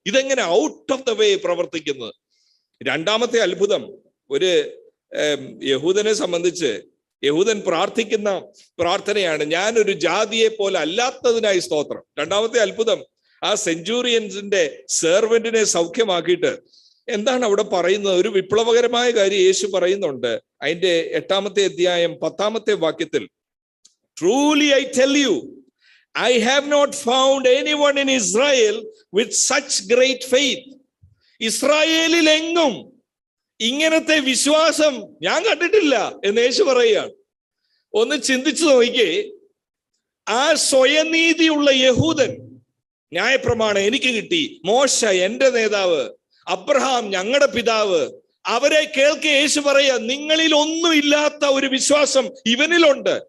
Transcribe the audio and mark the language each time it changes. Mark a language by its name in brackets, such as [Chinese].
[Malayalam] ഇതെങ്ങനെ out of the way പ്രവർത്തിക്കുന്നത്? 2ാമത്തെ അത്ഭുതം ഒരു യഹൂദനെ സംബന്ധിച്ച്, യഹൂദൻ പ്രാർത്ഥിക്കുന്ന പ്രാർത്ഥനയാണ്, ഞാനൊരു ജാതിയെ പോലെ അല്ലാത്തതിനായി സ്തോത്രം. 2ാമത്തെ അത്ഭുതം ആ സെഞ്ചൂറിയൻസിന്റെ സെർവന്റിനെ സൗഖ്യമാക്കിയിട്ട് എന്താണ് അവിടെ പറയുന്നത്? ഒരു വിപ്ലവകരമായ കാര്യം യേശു പറയുന്നുണ്ട്. അതിന്റെ 8ാമത്തെ അധ്യായം 10ാമത്തെ വാക്യത്തിൽ, [English] Truly I tell you, I have not found anyone in Israel with such great faith. [Malayalam] ഇസ്രായേലിൽ എങ്ങും ഇങ്ങനത്തെ വിശ്വാസം ഞാൻ കണ്ടിട്ടില്ല എന്ന് യേശു പറയുകയാണ്. ഒന്ന് ചിന്തിച്ചു നോക്കിക്കേ, ആ സ്വയനീതിയുള്ള യഹൂദൻ, ന്യായപ്രമാണം എനിക്ക് കിട്ടി, മോശ എന്റെ നേതാവ്, അബ്രഹാം ഞങ്ങളുടെ പിതാവ്, അവരെ കേൾക്കെ യേശു പറയാ, നിങ്ങളിൽ ഒന്നും ഇല്ലാത്ത ഒരു വിശ്വാസം ഇവനിലുണ്ട്.